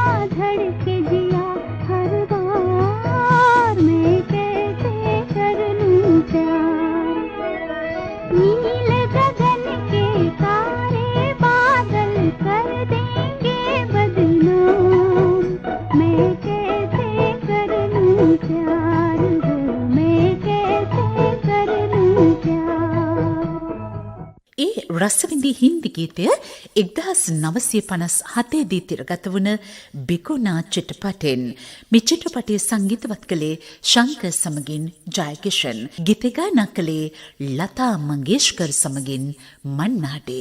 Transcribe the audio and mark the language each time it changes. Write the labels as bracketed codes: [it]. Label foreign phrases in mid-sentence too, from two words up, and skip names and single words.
[hi] धड़के जिया हर बार मैं कैसे कर लूं प्यार नील गगन के तारे बादल कर देंगे बदनाम मैं कैसे कर लूं प्यार मैं कैसे कर लूं प्यार [si] ඒ රසවිඳි හින්දි ගීතය 1957 දී තිරගත වුණ බිකුනා චිත්‍රපටයෙන් මේ චිත්‍රපටයේ සංගීතවත් කළේ ශංකර් සමගින් ජයකිෂන් ගීත ගායනා කළේ ලතා මංගেশකර් සමගින් මන්නාඩේ.